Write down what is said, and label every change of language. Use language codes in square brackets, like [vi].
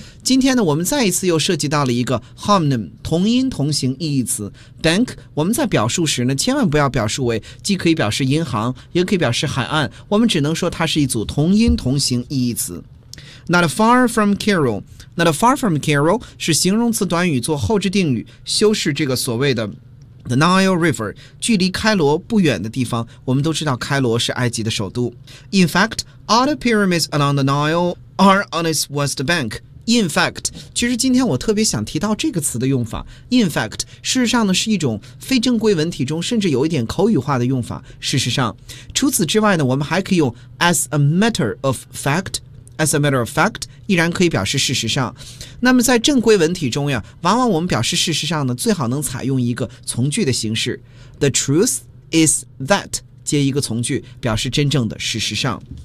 [zh] 今天呢我们再一次又涉及到了一个 homonym 同音同形意义词 bank， 我们在表述时呢千万不要表述为既可以表示银行也可以表示海岸，我们只能说它是一组同音同形意义词。 [en] Not far from Cairo， [zh] Not far from Cairo 是形容词短语做后置定语，修饰这个所谓的The Nile River， 距离开罗不远的地方。我们都知道开罗是埃及的首都。 [en] In fact, all the pyramids along the Nile are on its west bank. [zh] In fact， 其实今天我特别想提到这个词的用法。 In fact， 事实上呢是一种非正规文体中甚至有一点口语化的用法。事实上除此之外呢，我们还可以用 [en] as a matter of fact。 As a matter of fact [zh] 依然可以表示事实上。那么在正规文体中呀，往往我们表示事实上呢最好能采用一个从句的形式， [en] The truth is that [zh] 接一个从句，表示真正的事实上。